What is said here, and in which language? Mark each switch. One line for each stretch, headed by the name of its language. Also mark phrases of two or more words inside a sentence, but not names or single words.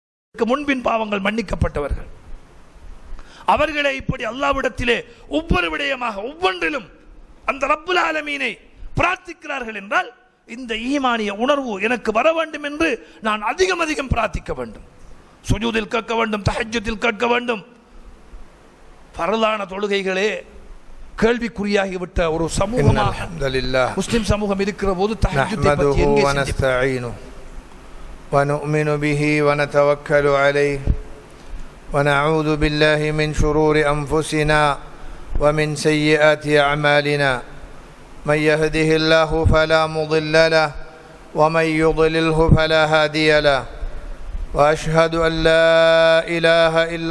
Tamil: முன்பின் பாவங்கள் மன்னிக்கப்பட்டவர்கள். அவர்களே இப்படி அல்லாஹ்விடத்திலே ஒவ்வொரு விடயமாக ஒவ்வொன்றிலும் அந்த
Arabic: رب العالمين
Tamil: பிரார்த்திக்கிறார்கள் என்றால் இந்த ஈமானிய உணர்வு எனக்கு வர வேண்டும் என்று நான் அதிகம் அதிகம் பிரார்த்திக்க வேண்டும். சுஜூதில் கேட்க வேண்டும், தஹஜ்ஜுதில் கேட்க வேண்டும். பரலான தொழுகைகளே கேள்விக்குறியாகிவிட்ட ஒரு சமூகமாக முஸ்லிம் சமூகம் இருக்கிற போது தஹஜ்ஜுதை பற்றி எங்கே சிந்திப்போம்?
Arabic: ونؤمن به ونتوكل عليه ونعوذ بالله من شرور أنفسنا ومن سيئات أعمالنا من يهده الله فلا مضل له ومن يضلله فلا هادي له وأشهد أن لا إله إلا